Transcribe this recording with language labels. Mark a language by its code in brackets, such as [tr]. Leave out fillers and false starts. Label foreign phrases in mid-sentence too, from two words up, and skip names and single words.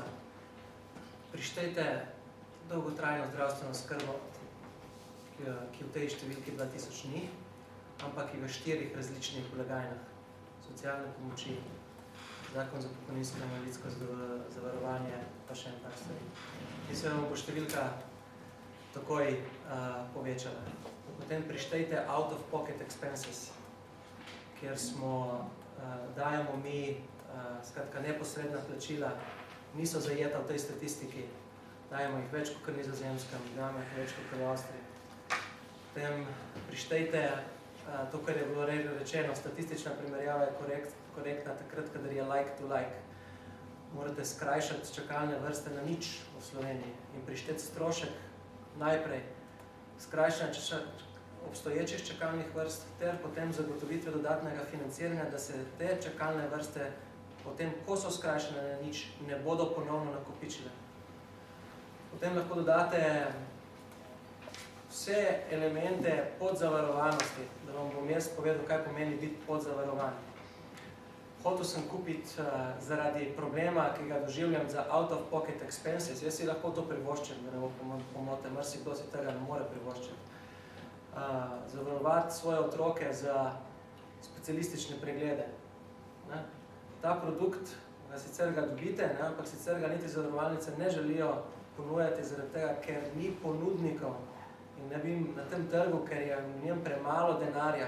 [sl] Prištejte dolgotrajno zdravstveno skrbo, ki v tej številki 2000 ni, ampak je v 4 različnih blagajnah. Socialne pomoči, zakon za pokojninsko in invalidsko zavarovanje, pa še en par stvari. In se vam bo številka takoj povečala. Potem prištejte [en] out of pocket expenses, [sl] kjer dajemo mi skratka neposredna plačila, niso zajeta v tej statistiki, dajemo jih več kot Nizozemskem, dajemo jih več kot v Avstriji. Potem prištejte to, kar je bilo rečeno, statistična primerjava je korektna takrat, kadar je [en] like to like. [sl] Morate skrajšati čakalne vrste na nič v Sloveniji in prišteti strošek najprej skrajšanje obstoječih čakalnih vrst ter potem zagotovitve dodatnega financiranja, da se te čakalne vrste potem, ko so skrajšane na nič, ne bodo ponovno nakopičile. Potem lahko dodate vse elemente podzavarovanosti, da vam bom jaz povedal, kaj pomeni biti podzavarovan. Hotel sem kupiti zaradi problema, ki ga doživljam za [en] out of pocket expenses. [sl] Jaz si lahko to privoščim, da ne bo pomote, marsikdo si tega ne more privoščiti. Zavarovati svoje otroke za specialistične preglede. Ta produkt, sicer ga dobite, ampak sicer ga niti zavarovalnice ne želijo ponujati zaradi tega, ker ni ponudnikov in ne bi na tem trgu, ker je v njem premalo denarja.